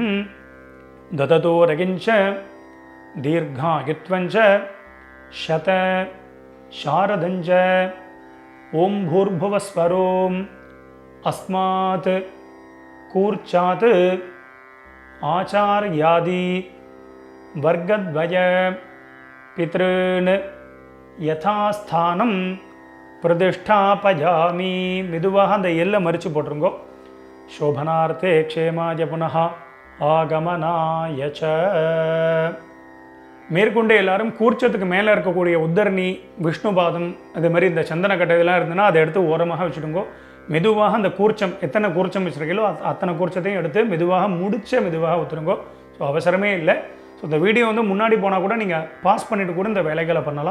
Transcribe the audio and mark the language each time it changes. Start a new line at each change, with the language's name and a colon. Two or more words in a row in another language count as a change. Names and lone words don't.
Sanskrit: ततो रयिञ्च दीर्घायुत्वञ्च शत शारदञ्च ओम् भूर्भुवस्सुवरोम् अस्मात् कूर्चात् आचार्यादि वर्गद्वय पितॄन् यथास्थानं प्रतिष्ठापयामि
Tamil: மெதுவாக அந்த எல்லை மறித்து போட்டுருங்கோ
Sanskrit: शोभनार्थे क्षेमाय पुनः आगमनाय च
Tamil: மேற்கொண்டு எல்லாரும் கூர்ச்சத்துக்கு மேலே இருக்கக்கூடிய உத்தரணி, விஷ்ணுபாதம், அது மாதிரி இந்த சந்தன கட்டை இதெல்லாம் இருந்ததுன்னா அதை எடுத்து ஓரமாக வச்சுடுங்கோ. மெதுவாக அந்த கூர்ச்சம், எத்தனை கூர்ச்சம் வச்சுருக்கீங்களோ அத்தனை கூர்ச்சத்தையும் எடுத்து மெதுவாக மெதுவாக ஊற்றுருங்கோ. ஸோ அவசரமே இல்லை. ஸோ இந்த வீடியோ வந்து முன்னாடி போனால் கூட நீங்கள் பாஸ் பண்ணிவிட்டு கூட இந்த வேலைகளை பண்ணலாம்.